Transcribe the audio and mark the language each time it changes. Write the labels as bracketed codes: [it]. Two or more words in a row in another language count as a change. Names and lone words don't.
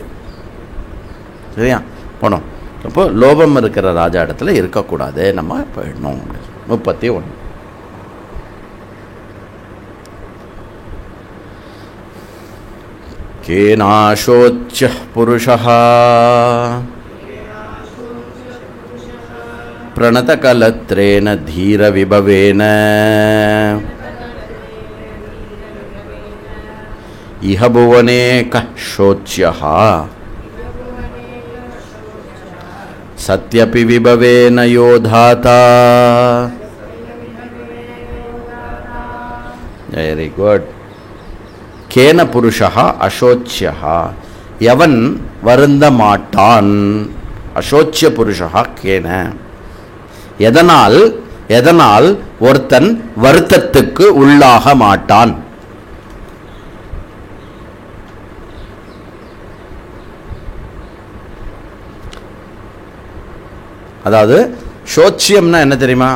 [ta] சரியா? போனோம். அப்போ லோபம் இருக்கிற ராஜா இடத்துல இருக்கக்கூடாது, நம்ம போயிடணும். [sa] 31 केनाशोच्यः पुरुषः प्रणतकलत्रेण धीरविभवेन इह भुवने कः शोच्यः सत्यपि विभवेन योधाता. [en] very good. [sa] केन पुरुषः अशोच्यः, यवन [ta] வருந்த மாட்டான். [sa] अशोच्यः पुरुषः केन, [ta] எதனால் ஒருத்தன் வருத்தத்துக்கு உள்ளாக மாட்டான். அதாவது சோச்சியம்னா என்ன தெரியுமா?